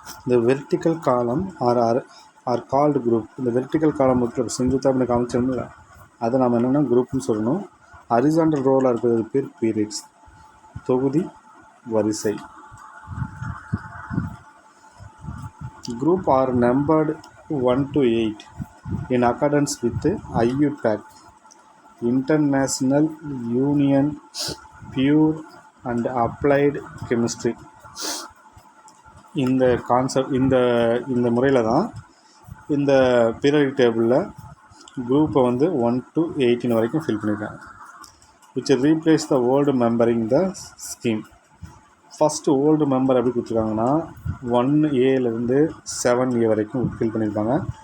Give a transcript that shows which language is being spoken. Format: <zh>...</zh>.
<en>The vertical column are called group.</en> <ta>இந்த vertical காலம் இருக்கிற செங்குத்தாக பண்ணி காமிச்சோம்ல, அதை நாம் என்னென்னா குரூப்னு சொல்லணும். ஹரிசாண்டல் ரோவில் இருக்கிறது பேர் பீரியட்ஸ், தொகுதி வரிசை.</ta> <en>Group are numbered 1 to 8 in accordance with IUPAC, International Union Pure and Applied Chemistry.</en> <ta>இந்த கான்செப்ட் இந்த முறையில் தான் இந்த பீரியட் டேபிளில் குரூப்பை வந்து 1 to 18 வரைக்கும் ஃபில் பண்ணியிருக்காங்க.</ta> <en>Which replace the old numbering the scheme.</en> <ta>First old member எப்படி கொடுத்துருக்காங்கன்னா 1A 7A வரைக்கும் ஃபில் பண்ணியிருப்பாங்க.</ta>